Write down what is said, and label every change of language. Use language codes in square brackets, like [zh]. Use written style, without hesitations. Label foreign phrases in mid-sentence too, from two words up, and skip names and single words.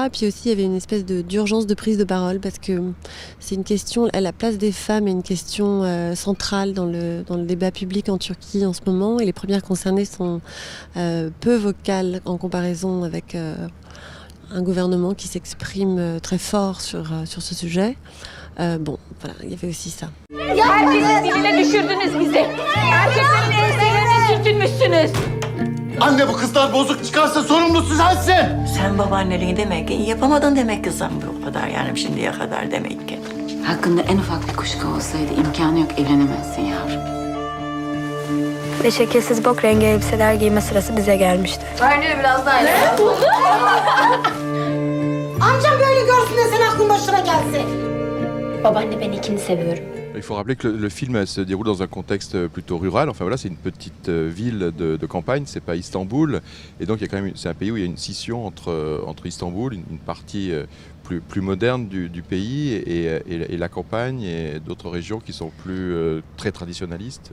[fr] Et puis aussi, il y avait une espèce d'urgence de prise de parole parce que c'est une question, la place des femmes est une question centrale dans le débat public en Turquie en ce moment. Et les premières concernées sont peu vocales en comparaison avec un gouvernement qui s'exprime très fort sur ce sujet. Bon, voilà, il y avait aussi ça. [tr] Herkesin diline düşürdünüz bizi. Erkeklerin enselerini sürtünmüşsünüz. Anne bu kızlar bozuk çıkarsa sorumlusu sensin. Sen babaanneliği demek ki yapamadın demek kızım bu kadar yani şimdiye kadar demek ki. Hakkında en ufak bir kuşku olsaydı imkanı yok evlenemezsin yavrum. Ve şekilsiz bok rengi elbiseler giyme sırası bize gelmişti. Bence biraz daha iyi. Amcam böyle görsün de sen aklın başına gelsin. Babaanne ben ikini seviyorum. [fr] Il faut rappeler que le film se déroule dans un contexte plutôt rural. Enfin voilà, c'est une petite ville de campagne, c'est pas Istanbul. Et donc c'est un pays où il y a une scission entre Istanbul, une partie plus moderne du pays, et la campagne et d'autres régions qui sont plus très traditionnalistes.